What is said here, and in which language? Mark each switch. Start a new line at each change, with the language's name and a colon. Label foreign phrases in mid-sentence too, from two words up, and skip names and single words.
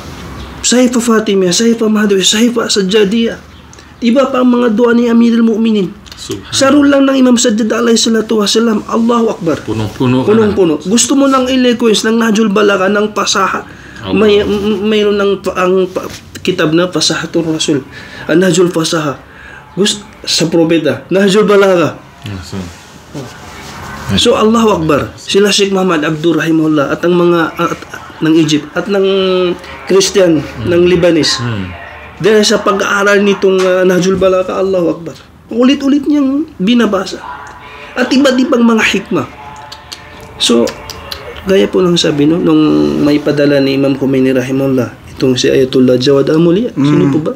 Filipino: Sahifa Fatimiyah, Sahifa Mahdawi, Sahifa Sajjadiyah. Iba pa ang mga dua ni Amirul Mu'minin. Sa rule lang ng Imam Sajjad
Arabic: عليه الصلاة والسلام, الله أكبر.
Filipino: Punong-puno. Gusto mo ng eloquence ng Nahjul Balagha, ng pasaha. Mayroon ng kitab na Pasahatul Rasul. Ang Nahjul Fasaha. Sa propeta. Nahjul Balagha. So
Arabic: الله أكبر.
Filipino: Sila Sheikh Muhammad Abdur rahimahullah at ang mga ng Egypt at ng Christian ng Lebanese. Dahil sa pag-aaral nitong Nahjul Balagha,
Arabic: الله أكبر.
Filipino: Ulit-ulit niyang binabasa. At iba't ibang mga hikmah. So, gaya po lang sabi, no, nung may padala ni Imam Khomeini rahimahullah, itong si Ayatollah Jawad Amuli. Sino po ba?